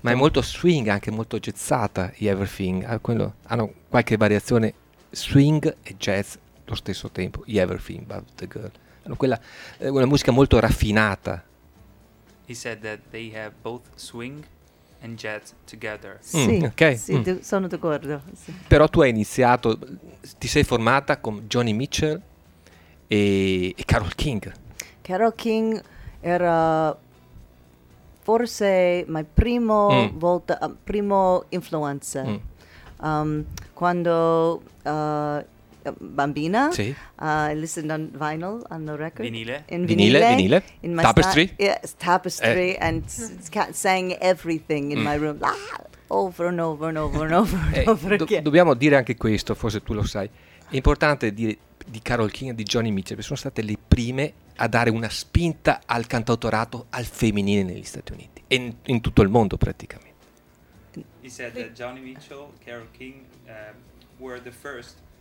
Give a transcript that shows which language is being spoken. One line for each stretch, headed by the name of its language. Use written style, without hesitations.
Italian: Ma è molto swing, anche molto jazzata. Everything, quello, hanno qualche variazione swing e jazz allo stesso tempo. Everything But The Girl. Hanno quella una musica molto raffinata.
English: He said that they have both swing and jazz together.
Italian: Sono d'accordo. Sì. Però tu hai iniziato, ti sei formata con Joni Mitchell e Carole King. Carole King era forse my primo volta, primo influencer. Quando bambina,
English: I listened on vinyl, on the record.
Italian: Vinile.
English: In my Tapestry. Tapestry, and sang everything in my room. Over and over and over and over and over again.
Italian: Dobbiamo dire anche questo, forse tu lo sai. È importante dire di Carole King e di Joni Mitchell, perché sono state le prime a dare una spinta al cantautorato al femminile negli Stati Uniti, e in tutto il mondo praticamente.
English: He said that Joni Mitchell, Carole King were the first.